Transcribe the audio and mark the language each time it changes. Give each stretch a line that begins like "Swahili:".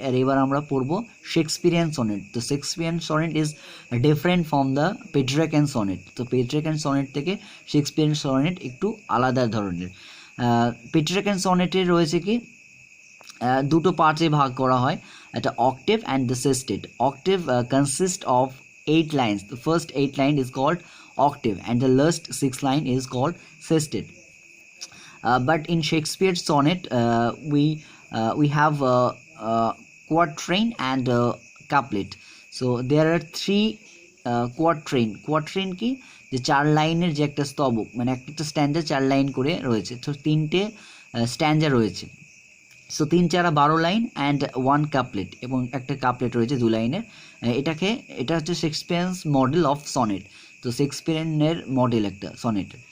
Bangla: আর এবার আমরা পড়ব শেক্সপিয়ান সনেট। তো
English: Shakespearean sonnet is different from the Petrarchan sonnet.
Bangla: তো পেট্রাকিয়ান সনেট থেকে শেক্সপিয়ান সনেট একটু আলাদা ধরনের। পেট্রাকিয়ান সনেটে রয়েছে কি দুটো পার্টে ভাগ করা হয়, একটা octave and the সেস্টেট।
English: Octave consist of 8 lines. The first 8 line is called octave and the last 6 line is called sestet. But in Shakespeare's sonnet we have quatrain and couplet. So there are 3 quatrain.
Bangla: Quatrain কি যে 4 লাইনের যে একটা স্তবক, মানে একটা স্ট্যান্ডা 4 line করে রয়েছে। তো 3টে স্ট্যান্ডা রয়েছে। সো 3 4 12 লাইন অ্যান্ড 1 কাপলেট, এবং একটা কাপলেট রয়েছে 2 লাইনের। এটা হচ্ছে
English: Shakespeare's model of sonnet.
Bangla: তো শেক্সপিয়ারের মডেল একটা সনেট।